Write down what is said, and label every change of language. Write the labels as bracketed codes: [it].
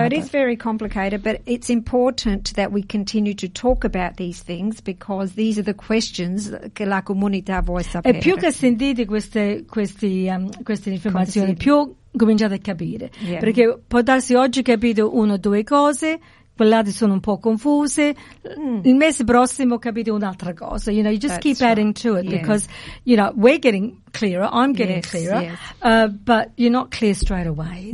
[en] So it is very complicated, but it's important that we continue to talk about these things, because these are the questions [it] che la comunità vuole sapere. E più che sentite queste informazioni, più cominciate a capire. Perché può darsi oggi capito una o due cose, quell'altro sono un po' confuse, il mese prossimo capite un'altra cosa. [en] You know, you just keep adding to it, because, you know, we're getting clearer, I'm getting clearer, but you're not clear straight away.